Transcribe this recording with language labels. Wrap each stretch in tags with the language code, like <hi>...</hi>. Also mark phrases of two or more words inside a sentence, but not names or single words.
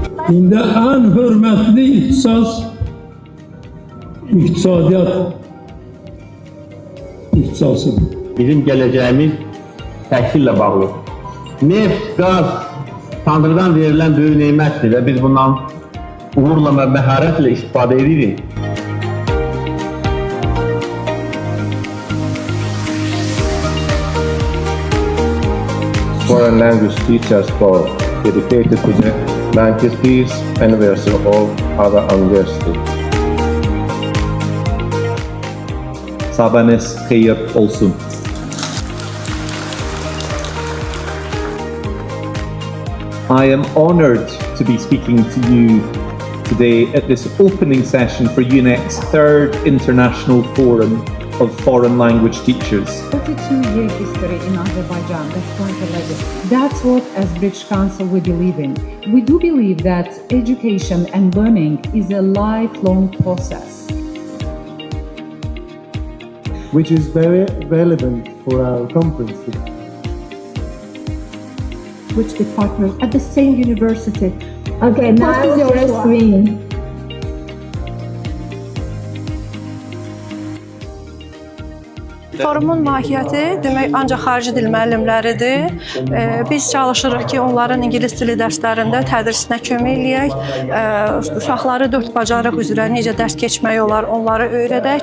<az>İndi ən hörmətli ixtisas iqtisadiyyat ixtisasıdır. Bizim gələcəyimiz təhsillə bağlı. Neft, qaz Tanrıdan verilən böyük nemətdir və biz bundan uğurla və məharətlə istifadə edirik.</az> <en>Foreign language teachers for dedicated to the Manchester University or other university.</en> <az>Sabahınız xeyir olsun.</az> <en>I am honored to be speaking to you today at this opening session for UNEC's third International Forum of Foreign Language Teachers. 42-year history in Azerbaijan, that's quite a legacy. That's what, as British Council, we believe in. We do believe that education and learning is a lifelong process. Which is very relevant for our conference today. Which department? At the same university. Okay, now What is your screen.</en> <az>Forumun mahiyyəti demək ancaq xarici dil müəllimləridir. Biz çalışırıq ki, onların ingilis dili dərslərində tədrisinə kömək eləyək. Uşaqları 4 bacarıq üzrə necə dərs keçmək olar, onları öyrədək.</az>